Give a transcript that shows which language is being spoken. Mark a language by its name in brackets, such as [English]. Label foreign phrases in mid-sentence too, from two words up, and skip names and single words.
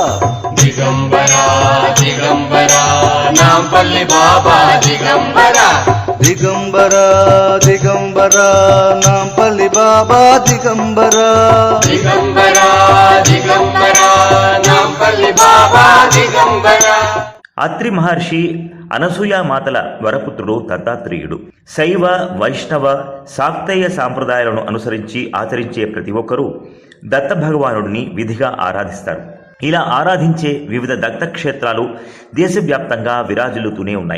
[Telugu] దిగంబరా దిగంబరా నాంపల్లి బాబా దిగంబరా దిగంబరా దిగంబరా నాంపల్లి బాబా దిగంబరా దిగంబరా దిగంబరా నాంపల్లి బాబా దిగంబరా। అత్రి మహర్షి అనసూయ మాతల వరపుత్రుడు దత్తాత్రేయుడు. శైవ వైష్ణవ శాక్తేయ సాంప్రదాయాలను అనుసరించి ఆచరించే ప్రతి ఒక్కరూ దత్త భగవానుడిని విధిగా ఆరాధిస్తారు. ఇలా ఆరాధించే వివిధ దత్తక్షేత్రాలు దేశవ్యాప్తంగా విరాజిల్లుతూనే ఉన్నాయి.